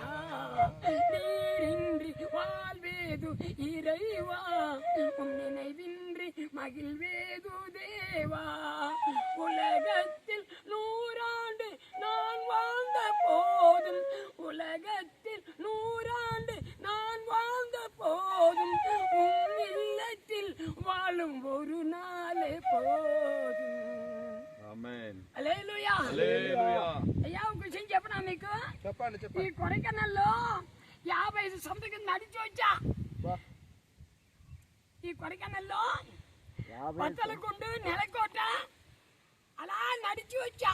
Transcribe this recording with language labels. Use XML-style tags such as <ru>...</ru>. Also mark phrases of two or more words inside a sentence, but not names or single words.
<ta>நீரின்றி வாழ்வேது இறைவா, உன் நினைவின்றி மகிழ்வேது தேவா. உலகத்தில் 100 ஆண்டு நான் வாழ்ந்த போதும், உலகத்தில் 100 ஆண்டு நான் வாழ்ந்த போதும், உன் இல்லத்தில் வாழும் ஒரு நாளே పోదు.</ta> <te>ఆమేన్. హల్లెలూయా. హల్లెలూయా. అయ్యా ఒక విషయం చెప్పనా మీకు? చెప్పండి. ఈ కొడైకెనాల్లో 55 సంవత్సరాలు నడిచి వచ్చా. ఈ కొడైకెనాల్లో పచ్చలకుండు, నెలకోట అలా నడిచి వచ్చా.</te>